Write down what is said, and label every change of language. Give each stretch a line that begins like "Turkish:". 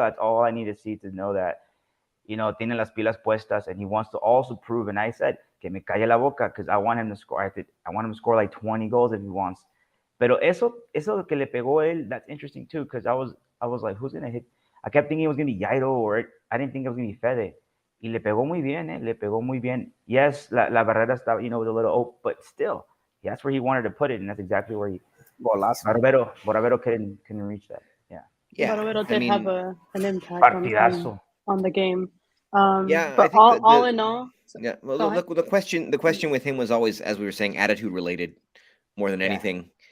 English: That's all I need to see to know that
Spanish: tiene las pilas puestas,
English: and he wants to also prove. And I said,
Spanish: que me calle la boca,
English: because I want him to score. I want him to score like 20 goals if he wants.
Spanish: Pero eso que le pegó él,
English: that's interesting too, because I was like, who's gonna hit? I kept thinking it was gonna be Jairo, or I didn't think it was gonna be Fede.
Spanish: Y le pegó muy bien, le pegó muy bien.
English: Yes,
Spanish: la barrera estaba,
English: with a little open, but still, that's where he wanted to put it, and that's exactly where he. Boravero couldn't reach that. Yeah. Boravero did have an impact on the game. But all in all. Yeah. Well, look, the question with him was always, as we were saying, attitude related more than anything.